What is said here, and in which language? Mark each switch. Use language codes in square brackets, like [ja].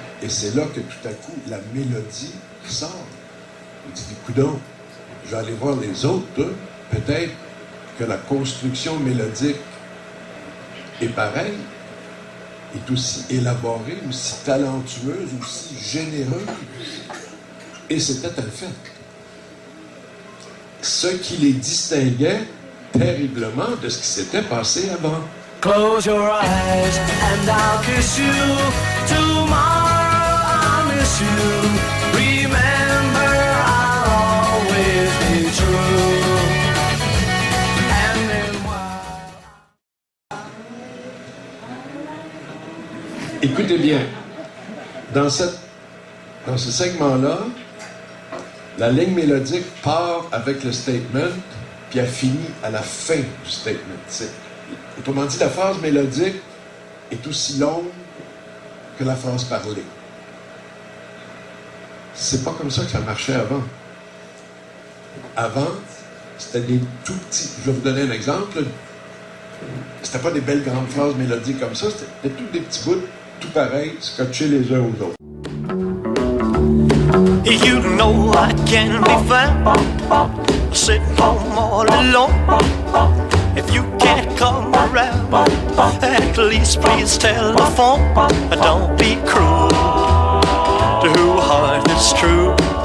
[fr] Et c'est là que tout à coup, la mélodie sort. Je dis, coudonc, je vais aller voir les autres, peut-être que la construction mélodique est pareille, est aussi élaborée, aussi talentueuse, aussi généreuse. Et c'était un fait. Ce qui les distinguait terriblement de ce qui s'était passé avant. [en] Close your eyes and I'll kiss you. Tomorrow I'll miss you. Remember, I'll always be true. And then [fr] Écoutez bien, dans ce segment-là, la ligne mélodique part avec le statement, puis elle finit à la fin du statement. Autrement dit, la phrase mélodique est aussi longue que la phrase parlée. C'est pas comme ça que ça marchait avant. Avant, c'était des tout petits... Je vais vous donner un exemple. C'était pas des belles grandes phrases mélodiques comme ça, c'était tous des petits bouts, tout pareils, scotchés les uns aux autres. [en] You know I can be found sitting home all alone. If you can't come around, at least please telephone. Don't be cruel to a heart that's true.